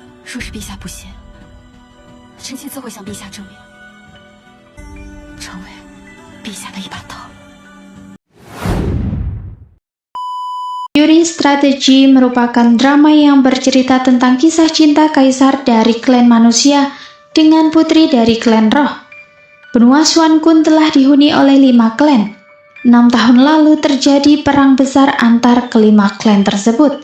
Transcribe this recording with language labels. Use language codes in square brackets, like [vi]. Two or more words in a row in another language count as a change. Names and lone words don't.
[zh] 若是陛下不信，臣妾自会向陛下证明，成为陛下的一把刀。 [id] Yuri Strategy merupakan drama yang bercerita tentang kisah cinta kaisar dari klan manusia dengan putri dari klan roh. Benua Suan-kun telah dihuni oleh 5 klan. 6 tahun lalu terjadi perang besar antar kelima klan tersebut.